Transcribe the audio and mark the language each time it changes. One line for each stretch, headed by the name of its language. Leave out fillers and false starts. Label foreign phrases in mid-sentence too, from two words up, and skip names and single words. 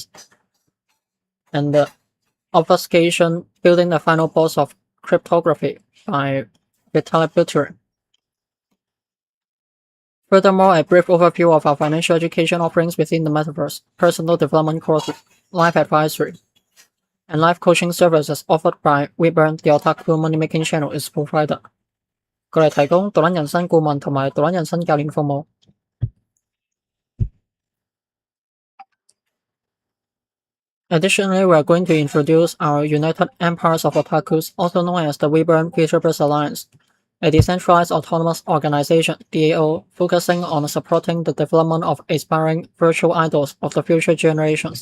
English: And the Obfuscation, Building the Final Boss of Cryptography by Vitalik Buterin. Furthermore, a brief overview of our financial education offerings within the metaverse, personal development courses, life advisory, and life coaching services offered by Weebearn, the Otaku money-making channel is provided.
Cantonese: 過嚟提供獨撚人生顧問同埋獨撚人生教練服務。
English: Additionally, we are going to introduce our United Empires of Otakus, also known as the Weebearn VTubers Alliance, a decentralized autonomous organization (DAO) focusing on supporting the development of aspiring virtual idols of the future generations.